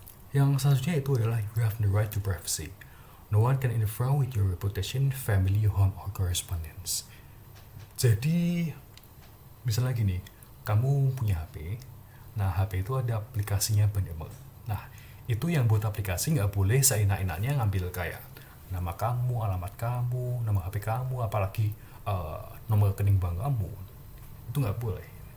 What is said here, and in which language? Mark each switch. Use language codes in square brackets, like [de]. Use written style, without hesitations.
[id] Yang selanjutnya itu adalah [en] you have the right to privacy. No one can interfere with your reputation, family, home, or correspondence. [id] Jadi misalnya gini, kamu punya HP, nah HP itu ada aplikasinya banyak banget. Nah itu yang buat aplikasi nggak boleh seenak-enaknya ngambil kayak nama kamu, alamat kamu, nama HP kamu, apalagi nomor rekening bank kamu, itu nggak boleh.